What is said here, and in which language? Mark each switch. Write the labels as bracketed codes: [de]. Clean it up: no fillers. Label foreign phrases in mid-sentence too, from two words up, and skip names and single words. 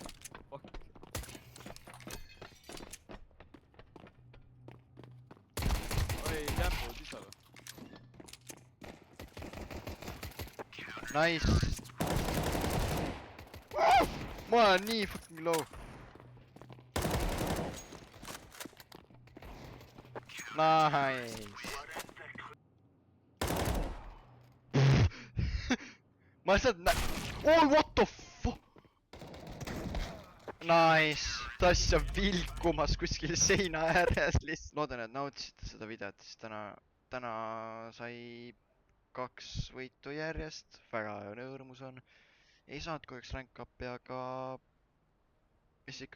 [et] Fuck. Oi, kämpu sisale. Nice. Ma olen nii [en] fucking low. [et] Nice. Ma lihtsalt oh, [en] what the fuck? [et] Nice. Ta asja vilkumas kuskil seina ääres lihtsalt. Loodan, et nautisite seda videot, siis täna sai 2 võitu järjest. Väga rõõmus on. Ei saanud kahjuks rank up'i, aga mis ikka.